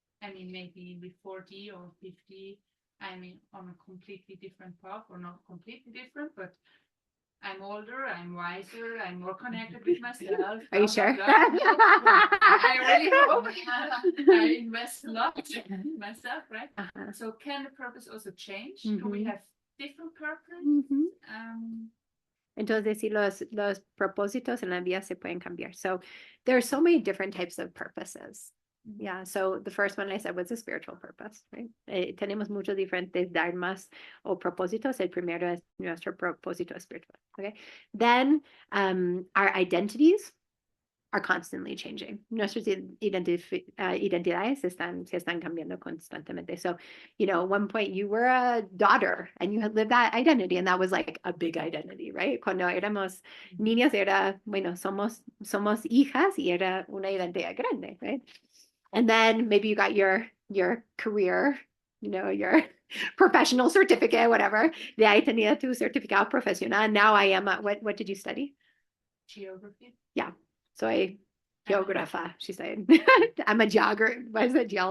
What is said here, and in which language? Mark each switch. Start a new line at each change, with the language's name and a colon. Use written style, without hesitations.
English: I mean, maybe with 40 or 50, I'm on a completely different path, or not completely different, but I'm older, I'm wiser, I'm more connected with myself. Are you sure? I really hope. I invest a lot in myself, right? Uh-huh. So can the purpose also change? Mm-hmm. Do we have different purpose? Mm-hmm.
Spanish: Entonces, sí, los propósitos en la vida se pueden cambiar.
English: So there are so many different types of purposes. Yeah, so the first one I said was a spiritual purpose, right?
Spanish: Tenemos muchos diferentes dharmas o propósitos. El primero es nuestro propósito espiritual, okay?
English: Then our identities are constantly changing.
Spanish: Nuestras identidades se están cambiando constantemente.
English: So, you know, at one point you were a daughter and you had lived that identity, and that was like a big identity, right?
Spanish: Cuando éramos niñas era, bueno, somos hijas y era una identidad grande, right?
English: And then maybe you got your career, you know, your professional certificate, whatever.
Spanish: De ahí tenía tu certificado profesional.
English: Now I am what did you study? Geography. Yeah. So I geographer, she said. I'm a geographer. What is it?